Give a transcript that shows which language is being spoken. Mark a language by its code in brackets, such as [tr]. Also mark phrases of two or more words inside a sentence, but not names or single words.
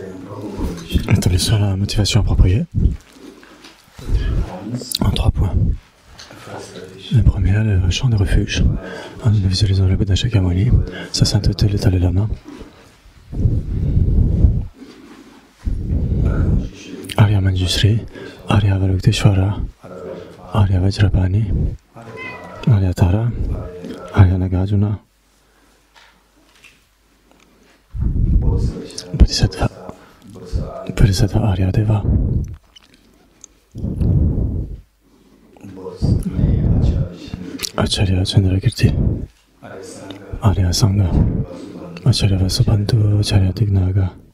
[fr] Établissons la motivation appropriée en 3 points. Le premier, le champ de refuge. Nous visualisons le Bouddha Shakyamuni, sa sainteté, le Dalai Lama. Arya Manjusri, Arya Avalokiteshvara, Arya Vajrapani, Arya Tara, Arya Nagarjuna, Bodhisattva, Bodhisattva Arya Deva, Acharya Chandrakirti, Arya Sangha, Acharya Vasubandhu, Acharya Dignaga,